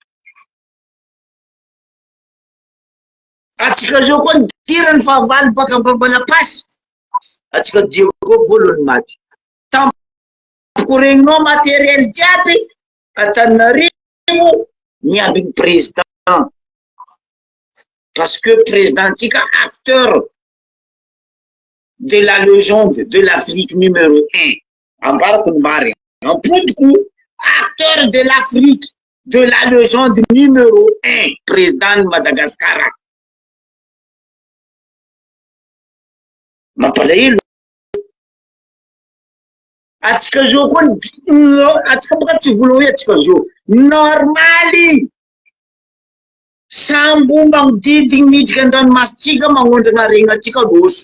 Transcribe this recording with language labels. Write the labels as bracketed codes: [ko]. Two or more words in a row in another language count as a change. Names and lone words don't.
[mg] Atsika zao koa nitirany fahavalo baka amin'ny Vavalapasy, atsika dia koa voalohany maty. Tampoko regninao matériel jiaby, Antananarivo miamby ny président. [fr] Parce que président tika acteur de la légende de l'Afrique numéro 1. [mg] Ambarako ny marina. Ampodiko, [fr] acteur de l'Afrique de la légende numéro 1, président de Madagascar. [mg] Mampalahelo. Atsika zao koa, atsika boka tsy vola hoe atsika zao. Normaly. Sambo magnodidigny miditra an-dranomasitsika magnondrana regnatsika loso.